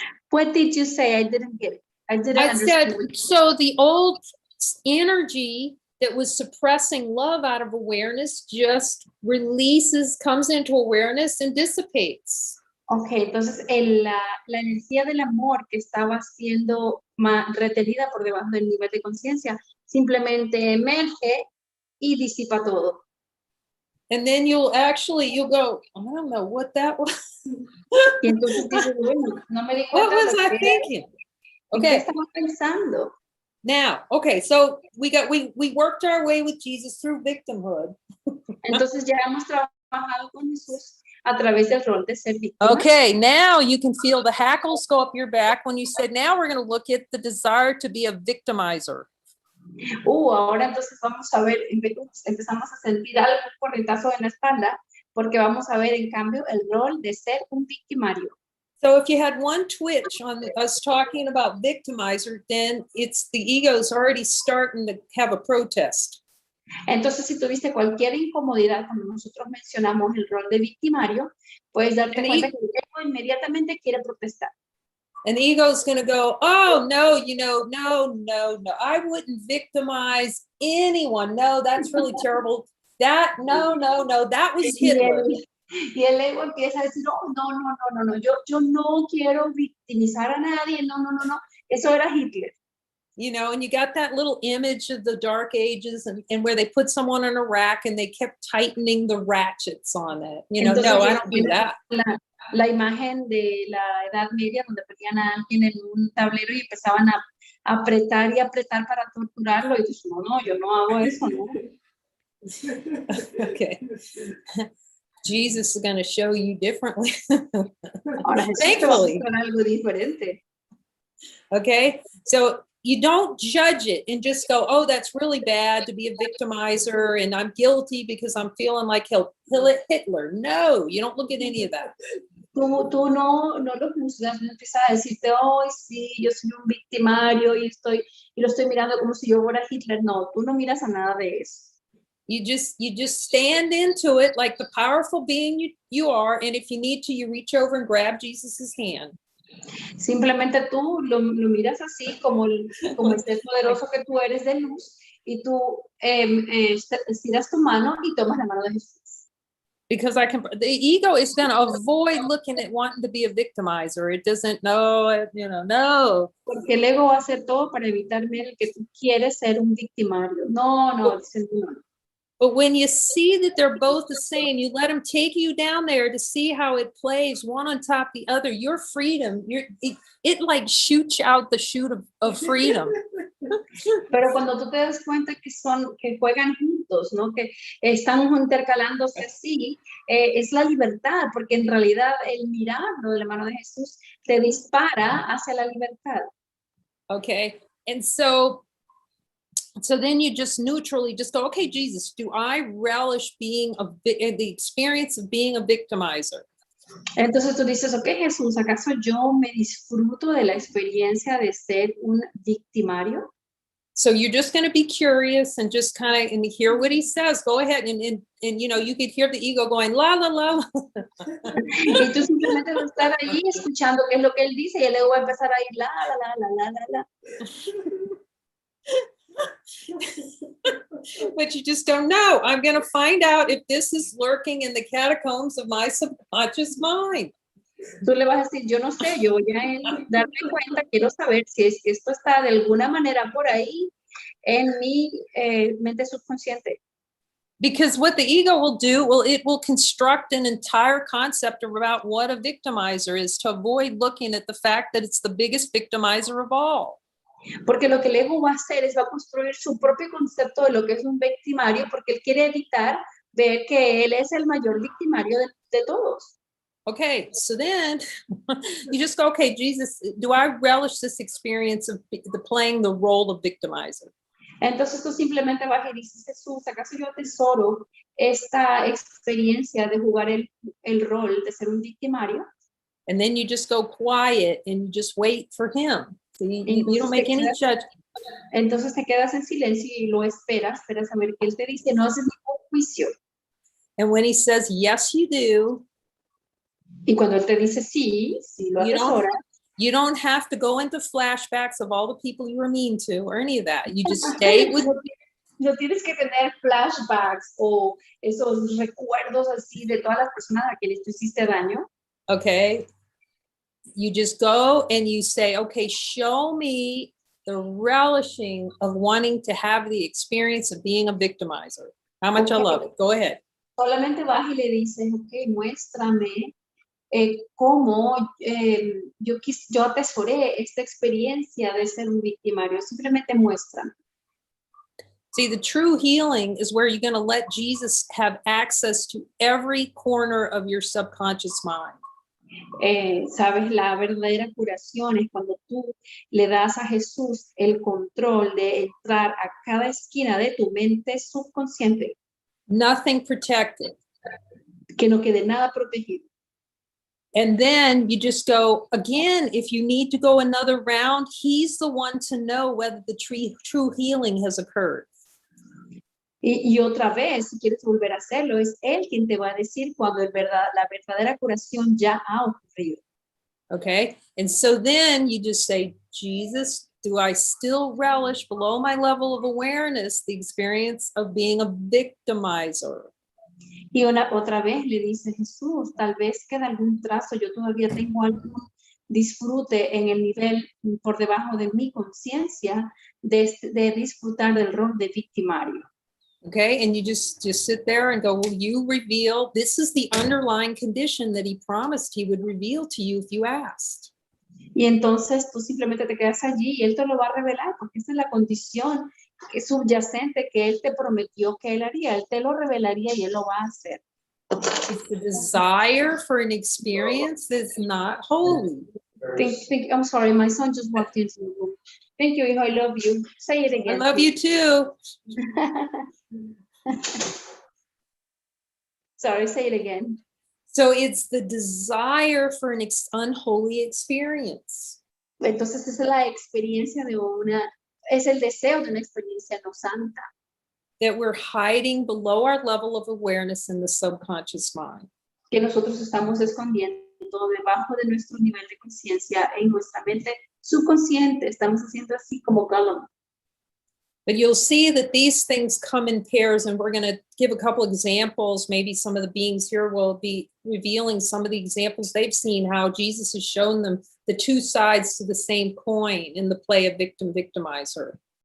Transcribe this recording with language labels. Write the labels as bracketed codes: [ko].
[en] What did you say? I didn't get it. I said, so the old energy that was suppressing love out of awareness just releases, comes into awareness and dissipates. [es] Ok, entonces la energía del amor que estaba siendo retenida por debajo del nivel de conciencia simplemente emerge y disipa todo. [en] And then you'll go, I don't know what that was. [es] Y entonces dices, bueno, no me di [en] What [es] cuenta de [en] was [es] lo que [en] I [es] era, [en] thinking? [es] en qué [en] Okay. [es] estaba pensando. [en] Now, okay, so we worked our way with Jesus through victimhood. [es] Entonces ya hemos trabajado con Jesús a través del rol de ser víctima. [en] Okay, now you can feel the hackles go up your back when you said, now we're going to look at the desire to be a victimizer. [es] Ahora entonces vamos a ver, empezamos a sentir algo corrientazo en la espalda, porque vamos a ver en cambio el rol de ser un victimario. [en] So if you had one twitch on us talking about victimizer, then it's the ego's already starting to have a protest. [es] Entonces, si tuviste cualquier incomodidad cuando nosotros mencionamos el rol de victimario, puedes darte cuenta que el ego inmediatamente quiere protestar. [en] And the ego is going to go, oh, no, no. I wouldn't victimize anyone. No, that's really terrible. That, no, that was Hitler. [es] Y el ego empieza a decir, oh, no, yo no quiero victimizar a nadie, no, eso era Hitler. [en] You know, and you got that little image of the dark ages and where they put someone on a rack and they kept tightening the ratchets on it. You know, [es] Entonces, [en] no, I don't do that. [es] La imagen de la Edad Media donde ponían a alguien en un tablero y empezaban a apretar y apretar para torturarlo. Y dices, no, yo no hago eso, ¿no? [en] Okay. Jesus is going to show you differently. [es] Ahora Jesús te va a mostrar algo diferente. [en] Okay, so you don't judge it and just go, oh, that's really bad to be a victimizer and I'm guilty because I'm feeling like Hitler. No, you don't look at any of that. [es] Tú no lo juzgas, no empiezas a decirte, oh, sí, yo soy un victimario y lo estoy mirando como si yo fuera Hitler. No, tú no miras a nada de eso. [en] You just stand into it like the powerful being you are, and if you need to, you reach over and grab Jesus's hand. [es] Simplemente tú lo miras así como el ser poderoso que tú eres de luz y tú estiras tu mano y tomas la mano de Jesús. [en] Because the ego is going to avoid looking at wanting to be a victimizer. It doesn't know, no. [es] Porque el ego va a hacer todo para evitar ver que tú quieres ser un victimario. No. [en] But when you see that they're both the same, you let them take you down there to see how it plays one on top of the other. Your freedom, it like shoots out the chute of freedom. [es] Pero cuando tú te das cuenta que juegan juntos, ¿no? Que están intercalándose así, es la libertad, porque en realidad el mirarlo de la mano de Jesús te dispara hacia la libertad. [en] Okay, and so then you just neutrally just go, okay, Jesus, do I relish being the experience of being a victimizer? [es] Entonces tú dices, ok, Jesús, ¿acaso yo me disfruto de la experiencia de ser un victimario? [en] So you're just going to be curious and just kind of and hear what he says. Go ahead and you could hear the ego going la la la. [es] Y tú simplemente vas a estar ahí escuchando qué es lo que él dice y el ego va a empezar a ir la la la la la la. [en] But you just don't know. I'm going to find out if this is lurking in the catacombs of my subconscious mind. [es] Tú le vas a decir, yo no sé, yo voy a darme cuenta, quiero saber si es que esto está de alguna manera por ahí en mi mente subconsciente. [en] Because what the ego will do, it will construct an entire concept about what a victimizer is to avoid looking at the fact that it's the biggest victimizer of all. [es] Porque lo que el ego va a hacer es va a construir su propio concepto de lo que es un victimario, porque él quiere evitar ver que él es el mayor victimario de todos. [en] Okay, so then you just go, okay, Jesus, do I relish this experience of playing the role of victimizer? [es] Entonces tú simplemente vas y dices, Jesús, ¿acaso yo atesoro esta experiencia de jugar el rol de ser un victimario? [en] And then you just go quiet and you just wait for him. So you don't make any judgment. [es] Entonces te quedas en silencio y lo esperas a ver qué él te dice, no haces ningún juicio. [en] And when he says, yes, you do. [es] Y cuando él te dice sí lo atesora. [en] You don't have to go into flashbacks of all the people you were mean to or any of that. You just stay with. [es] No tienes que tener flashbacks o esos recuerdos así de todas las personas a quienes tú hiciste daño. [en] Okay. You just go and you say, okay, show me the relishing of wanting to have the experience of being a victimizer. How much I Okay. love it. Go ahead. [es] Solamente vas y le dices, ok, muéstrame cómo yo atesoré esta experiencia de ser un victimario. Simplemente muéstrame. [en] See, the true healing is where you're going to let Jesus have access to every corner of your subconscious mind. [es] Sabes, la verdadera curación es cuando tú le das a Jesús el control de entrar a cada esquina de tu mente subconsciente, [en] Nothing protected. [es] que no quede nada protegido. [en] And then you just go, again, if you need to go another round, he's the one to know whether the true healing has occurred. [es] Y otra vez, si quieres volver a hacerlo, es Él quien te va a decir cuando la verdadera curación ya ha ocurrido. [en] Okay. And so then you just say, Jesus, do I still relish below my level of awareness the experience of being a victimizer? [es] Y otra vez le dice Jesús, tal vez queda algún trazo, yo todavía tengo algún disfrute en el nivel por debajo de mi conciencia de disfrutar del rol de victimario. [en] Okay, and you just sit there and go, will you reveal, this is the underlying condition that he promised he would reveal to you if you asked. [es] Y entonces tú simplemente te quedas allí y Él te lo va a revelar, porque esa es la condición subyacente que Él te prometió que Él haría. Él te lo revelaría y Él lo va a hacer. [en] It's the desire for an experience that's not holy. I'm sorry, my son just walked into the room. Thank you, hijo, I love you. Say it again. I love you too. Sorry, say it again. So it's the desire for an unholy experience. [es] Entonces esa es la experiencia es el deseo de una experiencia no santa. That we're hiding below our level of awareness in the subconscious mind. Que nosotros estamos escondiendo debajo de nuestro nivel de conciencia en nuestra mente subconsciente. Estamos haciendo así como Gollum. [en] But you'll see that these things come in pairs, and we're going to give a couple examples. Maybe some of the beings here will be revealing some of the examples they've seen, how Jesus has shown them the two sides to the same coin in the play of victim-victimizer.